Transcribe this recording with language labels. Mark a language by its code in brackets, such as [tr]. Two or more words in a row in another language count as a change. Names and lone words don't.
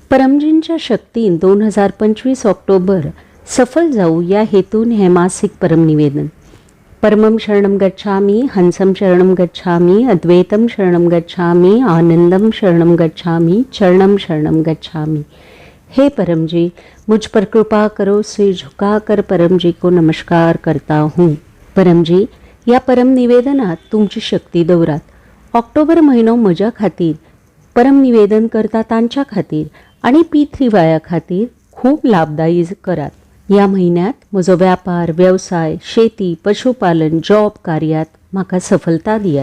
[kok] परमजींच्या शक्तीन 2025 ऑक्टोबर सफल जाऊ या हेतून हे मासिक परमनिवेदन. [sa] परमं शरणं गच्छामि, हंसं शरणं गच्छामि, अद्वैतं शरणं गच्छामि, आनंदम शरणं गच्छामि, चरणं शरणं गच्छामि. [hi] हे परम जी, मुझ पर कृपा करो, सिर झुकाकर परम जी को नमस्कार करता हूँ. [kok] परम जी, या परम निवेदनात तुमची शक्ती दौरात. ऑक्टोबर महिनो म्हज्या खातीर परम निवेदन करता तांच्या खातीर आणि P3 वाया खातीर खूप लाभदायी करात. या महिन्यात म्हजो व्यापार, व्यवसाय, शेती, पशुपालन, जॉब कार्यात म्हाका सफलता दियात.